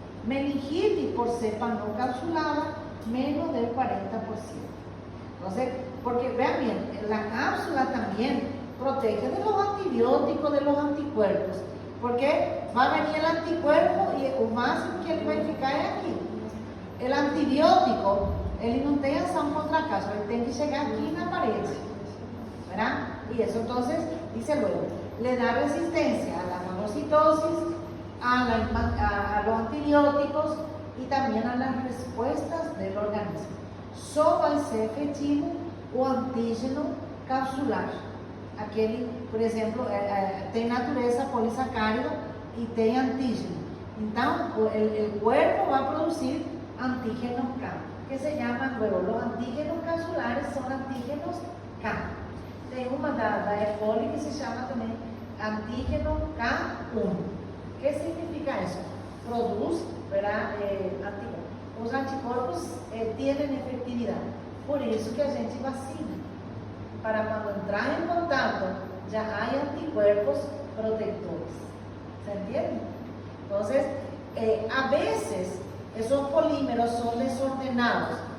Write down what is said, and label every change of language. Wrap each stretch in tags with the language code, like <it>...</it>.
<es>Meningitis por cepa no capsulada, menos del 40%. Entonces, porque vean bien, la cápsula también protege de los antibióticos, de los anticuerpos, porque va a venir el anticuerpo y el máximo que</es> <pt>ele vai ficar é aqui. El antibiótico, ele não tem ação contra a cápsula, ele tem que chegar aqui na parede, ¿verdad?</pt> <es>Y eso entonces, dice luego, le da resistencia a la fagocitosis, a los antibióticos y también a las respuestas del organismo.</es> <pt>Só vai ser efetivo o antígeno capsular. Aquele, por exemplo, tem natureza polisacárida e tem antígeno. Então, o cuerpo vai produzir antígenos K,</pt> <es>que se llaman luego, los antígenos capsulares son antígenos K.</es> <pt>Tem uma da E. coli que se chama também antígeno K1.</pt> <es>¿Qué significa eso?</es> <pt>Produz,</pt> <es>¿verdad? Anticuerpos.</es> <pt>Os anticorpos</pt> <es>tienen efectividad. Por eso que</es> <pt>a gente vacina.</pt> <es>Para cuando entrar en contacto, ya hay anticuerpos protectores. ¿Se entiende? Entonces, a veces esos polímeros son desordenados.</es>